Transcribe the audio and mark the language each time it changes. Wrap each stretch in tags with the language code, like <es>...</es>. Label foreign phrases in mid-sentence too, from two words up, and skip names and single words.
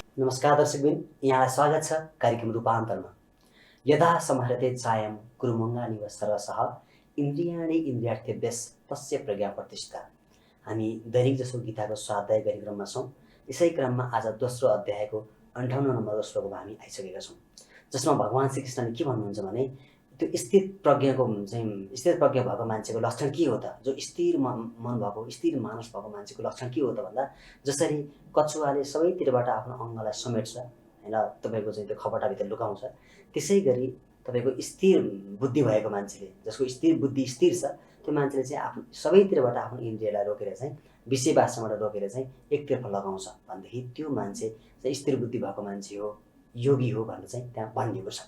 <ne>नमस्कार दर्शकबिन, यहाँलाई स्वागत छ कार्यक्रम रूपान्तरमा।</ne> <sa>यदा समहरते चायं कुरुमङ्गानिव सरसः इन्द्रियाणि इन्द्रियार्थेभ्यः तस्य प्रज्ञा प्रतिष्ठा।</sa> <ne>हामी दैनिक जसो गीताको स्वाध्याय कार्यक्रममा छौँ। यसै क्रममा आज दोस्रो अध्यायको 58 नम्बरको श्लोकमा हामी आइसकेका छौँ, जसमा भगवान श्रीकृष्णले के भन्नुहुन्छ भने त्यो स्थिर प्रज्ञाको स्थिर प्रज्ञा भएको मान्छेको लक्षण के हो त? जो स्थिर मन भएको स्थिर मानस भएको मान्छेको लक्षण के हो त भन्दा जसरी कछुवाले सबैतिरबाट आफ्नो अङ्गलाई समेट्छ हैन, तपाईँको चाहिँ त्यो खपटाभित्र लुकाउँछ, त्यसै गरी तपाईँको स्थिर बुद्धि भएको मान्छेले, जसको स्थिर बुद्धि स्थिर छ, त्यो मान्छेले चाहिँ आफ्नो सबैतिरबाट आफ्नो इन्द्रियलाई रोकेर चाहिँ विषय वासनाबाट रोकेर चाहिँ एकतर्फ लगाउँछ भनेदेखि त्यो मान्छे चाहिँ स्थिर बुद्धि भएको मान्छे हो, योगी हो भनेर चाहिँ त्यहाँ भनिएको छ।</ne>